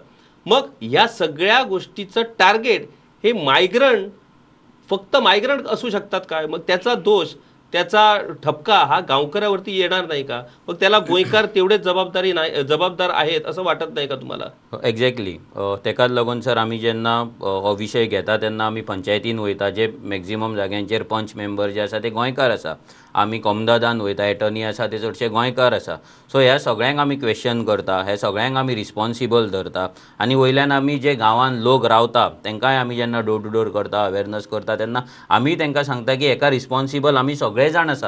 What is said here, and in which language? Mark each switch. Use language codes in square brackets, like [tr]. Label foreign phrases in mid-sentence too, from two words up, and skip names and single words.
[mr] मग या सगळ्या गोष्टीचं टार्गेट हे फक्त मायग्रंट असू शकतात काय. मग त्याचा दोष त्याचा ठपका हा गावकऱ्यावरती येणार नाही का. मग त्याला गोंयकार तेवढेच जबाबदार आहेत असं वाटत नाही का तुम्हाला. [kok] एक्झॅक्टली तेकाच लागून सर आमी जेन्ना हो विशय घेता तेन्ना आमी पंचायतीन वयता जे मॅक्झिमम जाग्यांचेर पंच मेंबर जे आसा ते गोंयकार आसा. आमी कोमदादान वयता एटर्नी आसा ते चडशे गोंयकार आसा. सो ह्या सगळ्यांक आमी क्वेश्चन करता हे सगळ्यांक आमी रिस्पॉन्सिबल धरता आनी वयल्यान आमी जे गांवांत लोक रावता तांकांय आमी जेन्ना [en] door to door [kok] करता अवेरनस करता तेन्ना आमी तांकां सांगता की हेका रिस्पॉन्सिबल आमी सगळे जाण आसा.